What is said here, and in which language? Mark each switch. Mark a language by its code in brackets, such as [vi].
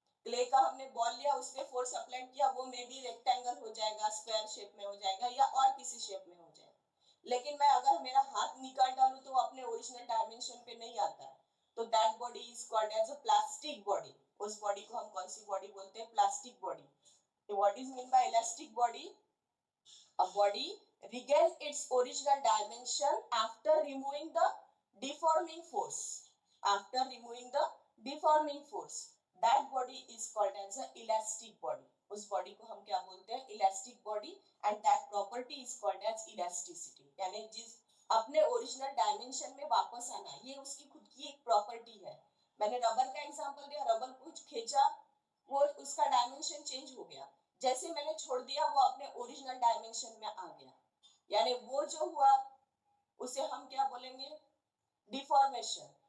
[hi] Clay का हमने ball लिया, उस पे फोर्स अप्लाई किया, वो मे बी रेक्टेंगल हो जाएगा, स्क्वायर शेप में हो जाएगा या और किसी शेप में हो जाएगा, लेकिन मैं अगर मेरा हाथ निकाल डालूं तो अपने ओरिजिनल डायमेंशन पे नहीं आता है, तो [en] That body is called as a plastic body. [hi] उस बॉडी को हम कौन सी बॉडी बोलते हैं? [en] Plastic body. What is mean by elastic body? A body regain its original dimension after removing the deforming force, after removing the deforming force, that body is called as a elastic body। [hi] उस body को हम क्या बोलते हैं? Elastic body. [en] and that property is called as elasticity, [hi] यानी जिस अपने original dimension में वापस आना, ये उसकी खुद की एक प्रॉपर्टी है। मैंने रबर का एग्जांपल दिया, रबर को खींचा, वो उसका डायमेंशन चेंज हो गया, जैसे मैंने छोड़ दिया वो अपने ओरिजिनल डायमेंशन में आ गया, यानी वो जो हुआ उसे हम क्या बोलेंगे? डिफॉर्मेशन।